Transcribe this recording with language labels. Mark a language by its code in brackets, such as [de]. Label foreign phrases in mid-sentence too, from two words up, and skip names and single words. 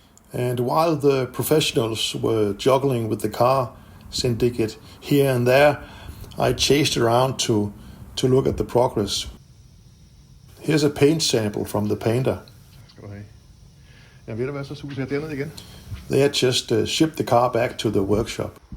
[en] And while the professionals were juggling with the car syndicate here and there, I chased around to look at the progress. Here's a paint sample from the painter. [da] Ja, ved du hvad, så suser jeg derned igen. [en] They had just shipped the car back to the workshop.